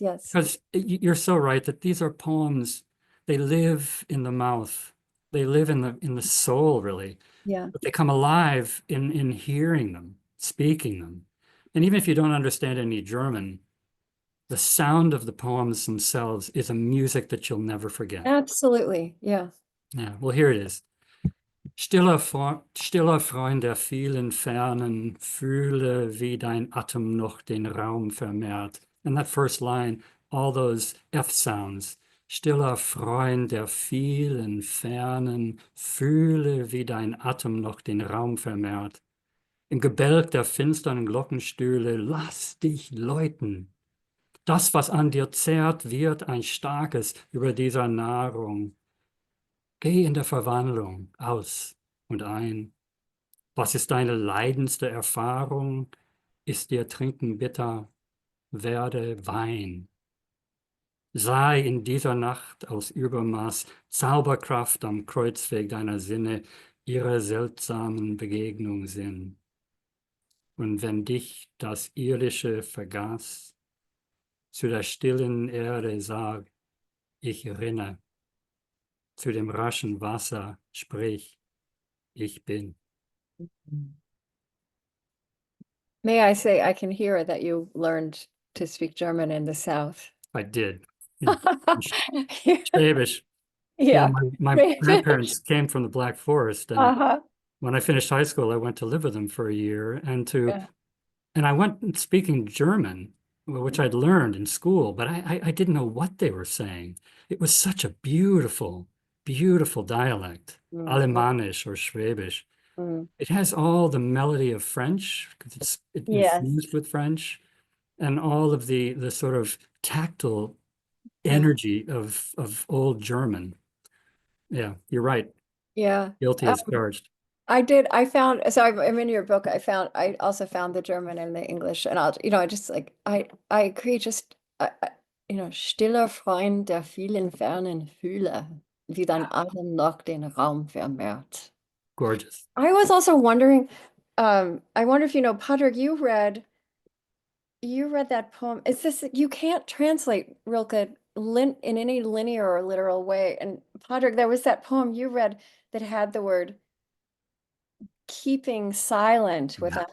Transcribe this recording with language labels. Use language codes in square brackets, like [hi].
[en] Because you're so right that these are poems. They live in the mouth. They live in the soul, really. Yeah. But they come alive in hearing them, speaking them. And even if you don't understand any German, the sound of the poems themselves is a music that you'll never forget. Absolutely. Yeah. Yeah, well, here it is. [de] Stiller Freund der vielen Fernen, fühle, wie dein Atem noch den Raum vermehrt. [en] And that first line, all those F sounds. [de] Stiller Freund der vielen Fernen, fühle, wie dein Atem noch den Raum vermehrt. Im Gebälk der finsteren Glockenstühle, lass dich läuten. Das, was an dir zehrt, wird ein starkes über dieser Nahrung. Geh in der Verwandlung aus und ein. Was ist deine leidendste Erfahrung? Ist dir Trinken bitter? Werde Wein. Sei in dieser Nacht aus Übermaß Zauberkraft am Kreuzweg deiner Sinne, ihrer seltsamen Begegnung Sinn. Und wenn dich das Irdische vergaß, zu der stillen Erde sag, ich rinne. Zu dem raschen Wasser sprich, ich bin. [en] May I say, I can hear that you learned to speak German in the South. I did. Schwäbisch. Yeah. My grandparents came from the Black Forest, and Uh-huh. when I finished high school, I went to live with them for a year, and Yeah. I went speaking German, which I'd learned in school, but I didn't know what they were saying. It was such a beautiful, beautiful dialect, Alemannisch or Schwäbisch. It has all the melody of French because it's Yes. infused with French, and all of the sort of tactile energy of old German. Yeah, you're right. Yeah. Guilty as charged. I did. So I'm in your book. I also found the German and the English, and I agree. [de] Stiller Freund der vielen Fernen fühle, wie dein Atem noch den Raum vermehrt. [en] Gorgeous. I was also wondering, I wonder if Pádraig, you read that poem. You can't translate Rilke in any linear or literal way. And Pádraig, there was that poem you read that had the word keeping silent with a